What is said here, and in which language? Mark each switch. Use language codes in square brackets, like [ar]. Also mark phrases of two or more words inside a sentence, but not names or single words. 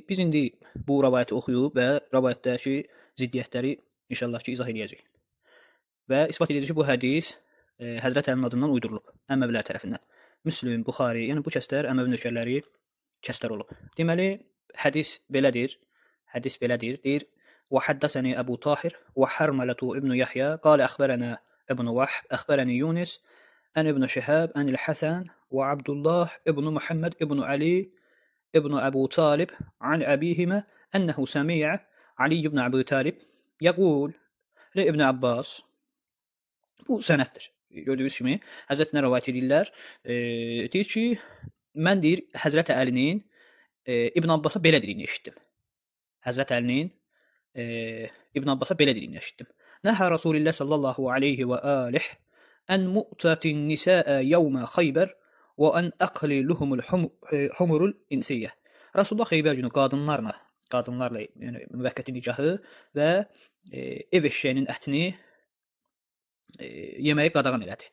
[az] Biz indi bu rivayəti oxuyub və rivayətdəki ziddiyyətləri inşallah ki, izah edəcəyik. Və isbat edəcək ki, bu hədis Həzrət Əlinin adından uydurulub, Əməvilər tərəfindən. Müslim, Buxari, yəni bu kəslər Əməvi nökərləri kəslər olub. Deməli, hədis belədir. Deyir: [ar] وحدثني أبو طاهر وحرملة ابن يحيى قال أخبرنا ابن وحب أخبرني يونس أن ابن شهاب أن الحسن وعبد الله ابن محمد ابن علي ابن أبو طالب عن أبيهما أنه سمع علي بن أبي طالب يقول لابن Abbas. [az] Bu sənəddir. Gördüyünüz kimi Həzrətinə rivayət edirlər. Deyir ki, mən deyir Həzrət Əlinin İbn Abbasa belə dediyini eşitdim. Həzrət Əlinin İbn Abbas'a belə dediyini eşitdim. [ar] نهى رسول الله صلى الله عليه وآله عن متعة النساء يوم خيبر وعن أكل لحوم الحمر الإنسية. [az] Rasulullah Xeybər günü qadınlarla yəni müvəqqəti nikahı və ev eşşəyinin ətini yeməyi qadağan elədi.